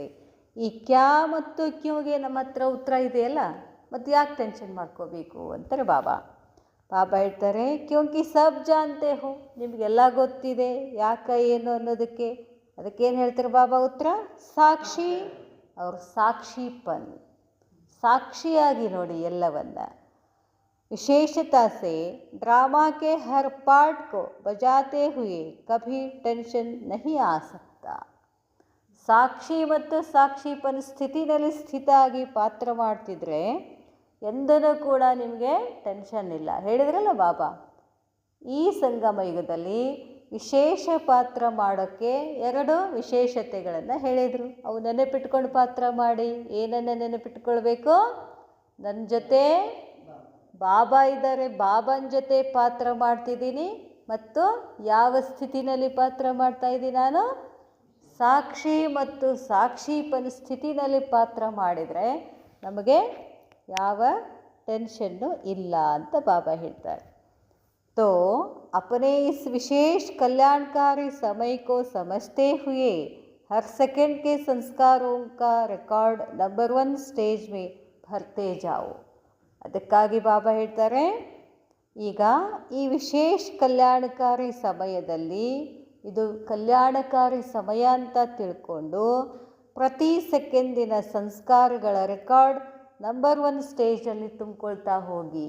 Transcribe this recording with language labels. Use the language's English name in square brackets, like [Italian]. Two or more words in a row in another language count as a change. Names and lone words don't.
[Kannada] ಈ ಕ್ಯಾ ಮತ್ತು ಕ್ಯೂಗೆ ನಮ್ಮ ಹತ್ರ ಉತ್ತರ ಇದೆಯಲ್ಲ, ಮತ್ತು ಯಾಕೆ ಟೆನ್ಷನ್ ಮಾಡ್ಕೋಬೇಕು ಅಂತಾರೆ ಬಾಬಾ. ಬಾಬಾ ಹೇಳ್ತಾರೆ, [Hindi] क्योंकि सब जानते हो, [Kannada] ನಿಮಗೆಲ್ಲ ಗೊತ್ತಿದೆ ಯಾಕೆ ಏನು ಅನ್ನೋದಕ್ಕೆ. ಅದಕ್ಕೇನು ಹೇಳ್ತಾರೆ ಬಾಬಾ ಉತ್ತರ? ಸಾಕ್ಷಿ. ಅವರು ಸಾಕ್ಷಿಪನ್, ಸಾಕ್ಷಿಯಾಗಿ ನೋಡಿ ಎಲ್ಲವನ್ನ. [Hindi] विशेषता से ड्रामा के हर पार्ट को बजाते हुए कभी टेंशन नहीं आ सकता. [Kannada] ಸಾಕ್ಷಿ ಮತ್ತು ಸಾಕ್ಷಿಪನ ಸ್ಥಿತಿನಲ್ಲಿ ಸ್ಥಿತ ಆಗಿ ಪಾತ್ರ ಮಾಡ್ತಿದ್ರೆ ಎಂದೂ ಕೂಡ ನಿಮಗೆ ಟೆನ್ಷನ್ ಇಲ್ಲ. ಹೇಳಿದ್ರಲ್ಲ ಬಾಬಾ, ಈ ಸಂಗಮ ಯುಗದಲ್ಲಿ ವಿಶೇಷ ಪಾತ್ರ ಮಾಡೋಕ್ಕೆ 2 ವಿಶೇಷತೆಗಳನ್ನು ಹೇಳಿದರು. ಅವು ನೆನಪಿಟ್ಕೊಂಡು ಪಾತ್ರ ಮಾಡಿ. ಏನನ್ನು ನೆನಪಿಟ್ಕೊಳ್ಬೇಕು? ನನ್ನ ಜೊತೆ ಬಾಬಾ ಇದ್ದಾರೆ, ಬಾಬನ ಜೊತೆ ಪಾತ್ರ ಮಾಡ್ತಿದ್ದೀನಿ. ಮತ್ತು ಯಾವ ಸ್ಥಿತಿನಲ್ಲಿ ಪಾತ್ರ ಮಾಡ್ತಾಯಿದ್ದೀನಿ ನಾನು? ಸಾಕ್ಷಿ ಮತ್ತು ಸಾಕ್ಷಿಪನ ಸ್ಥಿತಿನಲ್ಲಿ ಪಾತ್ರ ಮಾಡಿದರೆ ನಮಗೆ ಯಾವ ಟೆನ್ಷನ್ನು ಇಲ್ಲ ಅಂತ ಬಾಬಾ ಹೇಳ್ತಾರೆ. [Hindi] तो अपने इस विशेष कल्याणकारी समय को समझते हुए हर सेकंड के संस्कारों का रिकॉर्ड नंबर 1 स्टेज में भरते जाओ. [Kannada] ಅದಕ್ಕಾಗಿ ಬಾಬಾ ಹೇಳ್ತಾರೆ, ಈಗ ಈ ವಿಶೇಷ ಕಲ್ಯಾಣಕಾರಿ ಸಮಯದಲ್ಲಿ, ಇದು ಕಲ್ಯಾಣಕಾರಿ ಸಮಯ ಅಂತ ತಿಳ್ಕೊಂಡು ಪ್ರತಿ ಸೆಕೆಂಡಿನ ಸಂಸ್ಕಾರಗಳ ರೆಕಾರ್ಡ್ ನಂಬರ್ 1 ಸ್ಟೇಜಲ್ಲಿ ತುಂಬಿಕೊಳ್ತಾ ಹೋಗಿ.